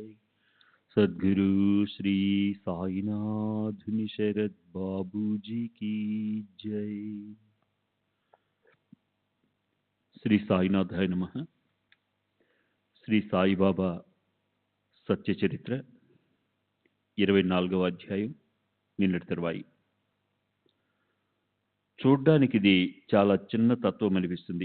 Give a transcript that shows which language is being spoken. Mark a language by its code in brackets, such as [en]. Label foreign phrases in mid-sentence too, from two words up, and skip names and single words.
[hi] सद्गुरु श्री साईनाथ शरद बाबू जी की जय। [sa] श्री साईनाथाय नमः. [te] శ్రీ సాయిబాబా సత్య చరిత్ర 24వ అధ్యాయం, నిన్నటి తర్వాయి. చూడ్డానికి ఇది చాలా చిన్న తత్వం అనిపిస్తుంది.